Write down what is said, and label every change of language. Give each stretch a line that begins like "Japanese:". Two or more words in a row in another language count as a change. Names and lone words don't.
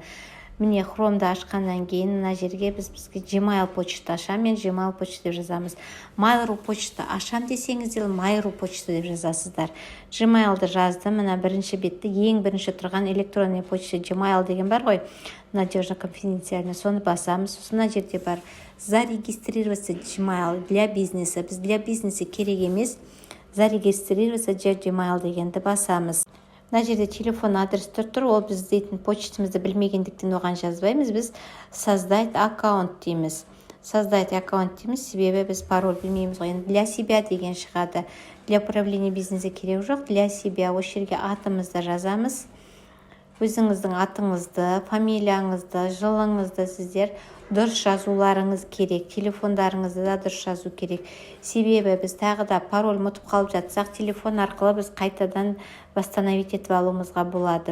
Kazakh: Міне Chrome'ды ашқаннан кейін мына жерге бізге Gmail почта ашам. Мен Gmail почта деп жазамыз. Mail.ru почта ашам десеңіздер, Mail.ru почта деп жазасыздар. Gmail'ды жаздым. Мына бірінші бетте ең бірінші тұрған
Russian: электронный почта
Kazakh: Gmail деген бар ғой.
Russian: Надежно конфиденциально.
Kazakh: Соны басамыз. Сосын мына жерде бар.
Russian: Зарегистрироваться Gmail для бизнеса.
Kazakh: Біз
Russian: для бизнеса
Kazakh: керек емес.
Russian: Зарегистрироваться Gmail
Kazakh: дегенді басамыз. Мына жерде телефон адрестер тұр, ол біз дейтін почтамызды білмегендіктен оған жазбаймыз, біз
Russian: создать аккаунт
Kazakh: дейміз.
Russian: Создать аккаунт
Kazakh: дейміз, себебі біз пароль білмейміз ғой.
Russian: Для себя
Kazakh: деген шығады.
Russian: Для управления бизнеса
Kazakh: керек жоқ,
Russian: для себя.
Kazakh: Осы жерге атымызды жазамыз. Өзіңіздің атыңызды, фамилияңызды, жылыңызды сіздер дұрыс жазуларыңыз керек. Телефондарыңызды да дұрыс жазу керек. Себебі біз тағы да пароль ұмытып қалып жатсақ, телефон арқылы біз қайтадан восстановить етіп алуымызға болады.